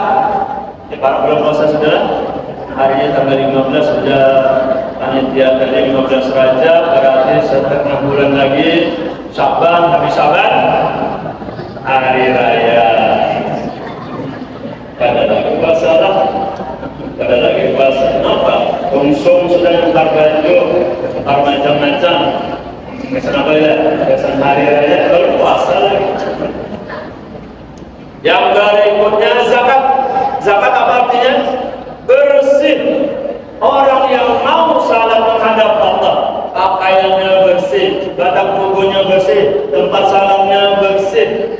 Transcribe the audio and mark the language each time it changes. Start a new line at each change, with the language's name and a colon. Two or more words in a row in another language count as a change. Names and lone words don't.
Indonesian: Para belum puasa sudah, harinya tanggal 15 sudah panitia tadi 15 Rajab, berarti setengah bulan lagi Syaban, habis Syaban hari raya. Kada lagi puasa lah. Kada lagi puasa. Kenapa? Konsum sudah nukar baju, nukar macam-macam. Kesan apa ya? Kesan hari raya, baru puasa lagi. Yang berikutnya zakat. Zakat apa artinya? Bersih. Orang yang mau salat menghadap Allah, pakaiannya bersih, batang tubuhnya bersih, tempat salatnya bersih.